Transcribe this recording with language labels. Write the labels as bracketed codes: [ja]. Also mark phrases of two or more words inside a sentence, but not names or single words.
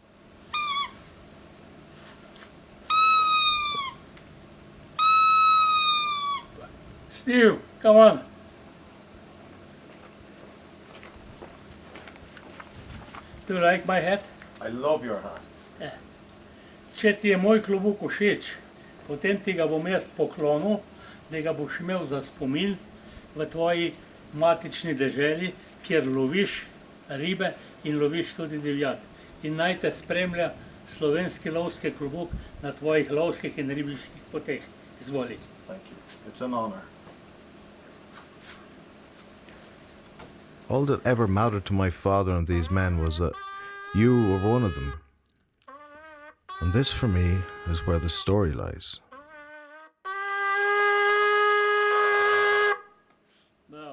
[en] Steve, come on. Do you like my hat? I love your hat. [sl] Če ti je moj klobuk všeč, potem ti ga bom jaz poklonil, da ga boš imel za spomin v tvoji matični deželi, kjer loviš ribe in loviš tudi divjad. In naj te spremlja slovenski lovski klobuk na tvojih lovskih in ribiških poteh. Izvoli. [en] Thank you. It's an honor. All that ever mattered to my father and these men was that you were one of them. And this, for me, is where the story lies. No.